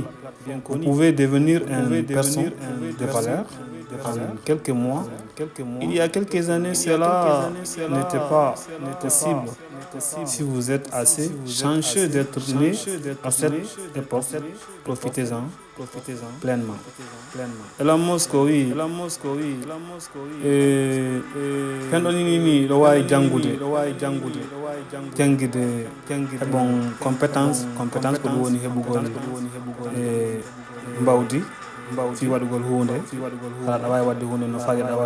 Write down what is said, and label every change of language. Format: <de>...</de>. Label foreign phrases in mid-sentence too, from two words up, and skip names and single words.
<fr>Vous pouvez devenir une personne de valeur en quelques mois. Il y a quelques années, cela n'était pas possible. Si vous êtes assez chanceux d'être né à cette époque, profitez-en pleinement.</fr> <ff>Elon Musk oui penɗon ni ɗo wawi jangude</ff> <fr>bon compétence</fr> <ff>ko ɗum woni heɓugol mbawdi fi waɗugol hunde aɗa wawi wadde hunde no fawiɗa wadde</ff>